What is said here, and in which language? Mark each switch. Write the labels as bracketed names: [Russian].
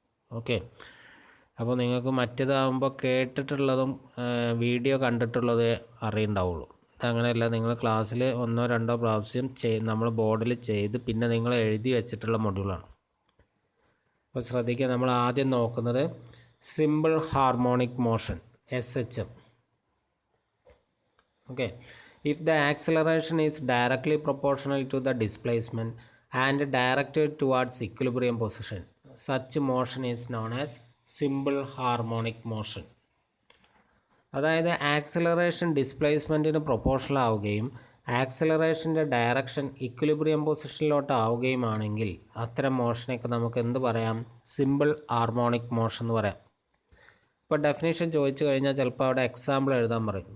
[Malayalam] Okay, അപ്പോൾ നിങ്ങൾക്ക് മറ്റേതാകുമ്പോൾ കേട്ടിട്ടുള്ളതും video കണ്ടിട്ടുള്ളത് അറിയുണ്ടാവുള്ളൂ. അങ്ങനെയല്ല, നിങ്ങൾ ക്ലാസ്സിൽ 1-2 പ്രാവശ്യം നമ്മൾ ബോർഡിൽ ചെയ്ത് പിന്നെ നിങ്ങൾ എഴുതി വെച്ചിട്ടുള്ള മൊഡ്യൂളാണ്. അപ്പോൾ ശ്രദ്ധിക്കുക. നമ്മൾ ആദ്യം നോക്കുന്നത് simple harmonic motion SHM. [English] Okay, if the acceleration is directly proportional to the displacement and directed towards equilibrium position, such motion is known as simple harmonic motion. [Malayalam] അതായത് ആക്സിലറേഷൻ ഡിസ്പ്ലേസ്മെൻറ്റിന് പ്രൊപ്പോർഷണൽ ആവുകയും ആക്സിലറേഷൻ്റെ ഡയറക്ഷൻ ഇക്വിലിബ്രിയം പൊസിഷനിലോട്ട് ആവുകയുമാണെങ്കിൽ അത്തരം മോഷനൊക്കെ നമുക്ക് എന്ത് പറയാം? Simple harmonic motion എന്ന് പറയാം. ഇപ്പോൾ definition ചോദിച്ചു കഴിഞ്ഞാൽ ചിലപ്പോൾ അവിടെ എക്സാമ്പിൾ എഴുതാൻ പറയും.